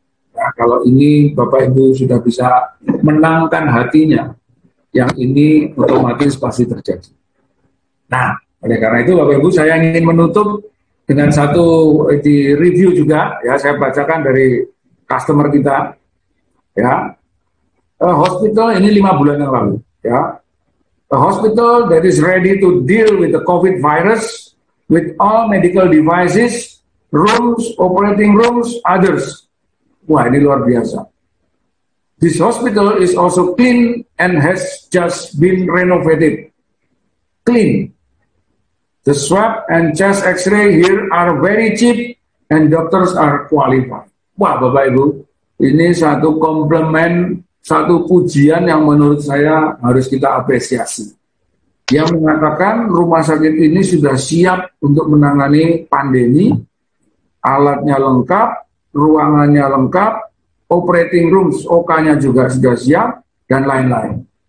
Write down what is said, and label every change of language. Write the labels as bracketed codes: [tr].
[id] Ya, kalau ini Bapak Ibu sudah bisa menangkan hatinya, yang ini otomatis pasti terjadi. Nah, oleh karena itu Bapak Ibu saya ingin menutup dengan satu di review juga, ya saya bacakan dari customer kita, ya. Hospital ini 5 bulan yang lalu, ya. [en] A hospital that is ready to deal with the COVID virus with all medical devices, rooms, operating rooms, others. [id] Wah, ini luar biasa. [en] This hospital is also clean and has just been renovated. Clean. The swab and chest X-ray here are very cheap and doctors are qualified. [id] Wah, Bapak Ibu, ini satu komplimen, satu pujian yang menurut saya harus kita apresiasi. Yang mengatakan rumah sakit ini sudah siap untuk menangani pandemi, alatnya lengkap, ruangannya lengkap, operating rooms, OK-nya juga sudah siap, dan lain-lain.